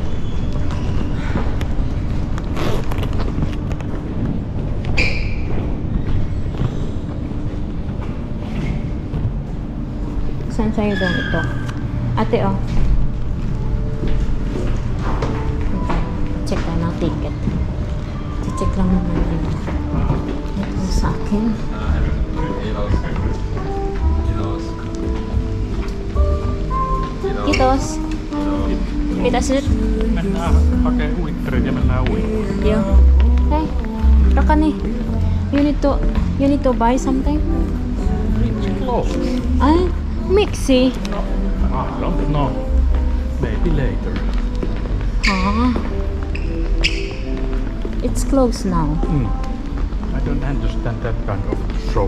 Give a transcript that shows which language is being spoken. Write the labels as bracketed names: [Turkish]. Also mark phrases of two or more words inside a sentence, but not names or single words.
[Filipino] Saan sa'yo doon ito? Ate, check tayo ng ticket. Check lang naman yun. Ito sa akin. [Finnish] Kiitos. Kiitos nyt. Mennään hakee uittarit ja mennään uimaan. Joo. Hei, Rakani. [English] You need to buy something? It's closed. Ai, miksi? I don't know. Maybe later. It's closed now. I don't understand that kind of shop.